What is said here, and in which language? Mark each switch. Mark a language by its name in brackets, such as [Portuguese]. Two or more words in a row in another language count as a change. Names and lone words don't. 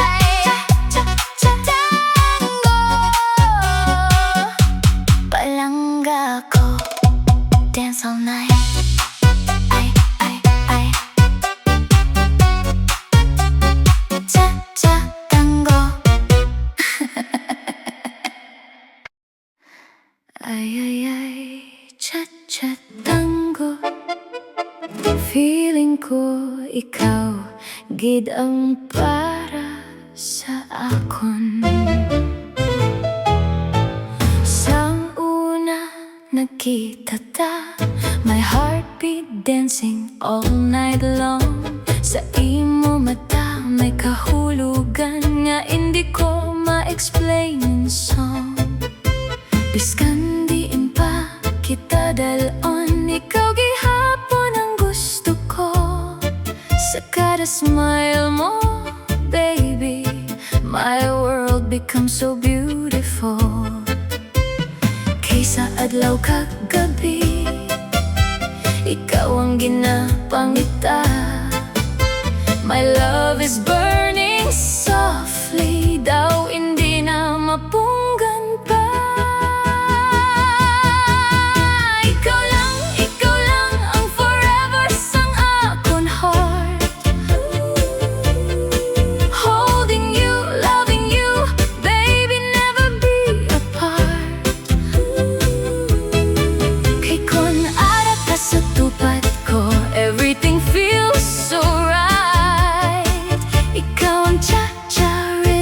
[Hiligaynon] Cha-cha tango, palangga ko. [English] Dance all night. Ay, ay, ay. Cha-cha tango. Ay, ay, ay, cha-cha tango. [Hiligaynon] Feeling ko ikaw gid ang para sa akon. Sang una nakita ta, [English] my heartbeat dancing all night long. [Hiligaynon] Sa imo mata may kahulugan nga hindi ko ma-explain [English] in song. [Hiligaynon] Biskan diin pa kita dalon, ikaw gihapon ang gusto ko. Sa kada [English] smile mo, baby, my world becomes so beautiful. [Hiligaynon] Kaysa adlaw kag gabi, ikaw ang ginapangita. [English] My love is burning softly, [Hiligaynon] daw hindi na mapunggan pa. Ikaw lang ang forever sang akon heart. [English] Holding you, loving you, baby, never be apart. [Hiligaynon] Kay kun ara ka sa tupad ko, [English] everything feels so right. [Hiligaynon] Ikaw ang cha-cha